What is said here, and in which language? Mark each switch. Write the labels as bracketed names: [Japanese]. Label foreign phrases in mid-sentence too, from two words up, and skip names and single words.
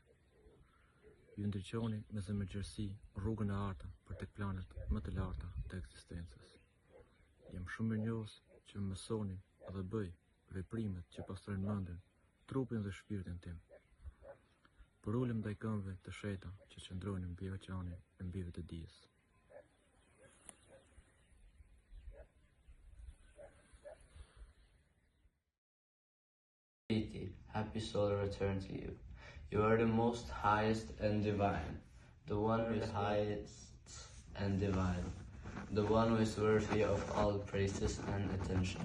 [Albanian] Ju ndriçoni me zemërgjerësi rrugën e artën për tek planet më të larta të ekzistencës. Jam shumë mirënjohës që më mësoni dhe bëj veprimet që pastrojnë mendjen, trupin dhe shpirtin tim. Por ulem ndaj këmbëve të sheta që qëndrojnë mbi oqeanin e mbive të dijes. [English] Piti, happy solar return to you. You are the most highest and divine, the one who is highest and divine, the one who is worthy of all praises and attention.